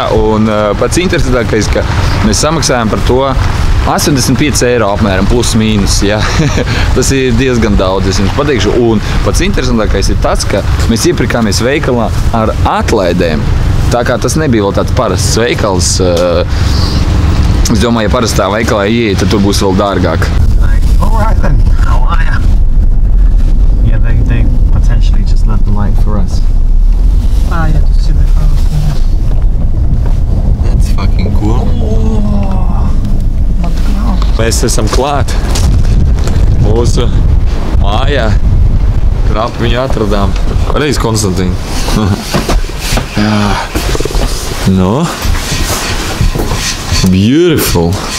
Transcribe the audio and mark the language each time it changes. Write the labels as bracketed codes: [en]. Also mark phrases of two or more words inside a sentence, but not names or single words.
[lv] Un pats interesantākais, ka mēs samaksājām par to 85 eiro apmēram, plus mīnus, jā. Tas ir diezgan daudz, es jums pateikšu. Un pats interesantākais ir tas, ka mēs iepirkāmies veikalā ar atlaidēm. Tā kā tas nebija vēl tāds parasts veikals. Es domāju, ja parastā veikalā ieiet, tad tur būs vēl dārgāk. [en] Alright then, how are ya? Yeah, they potentially just left the light for us. Yeah, just see the house. That's fucking cool. [lv] Mēs esam klāt mūsu mājā. Knapi viņu atradām. Reiz, Konstantīna. [en] No. Beautiful.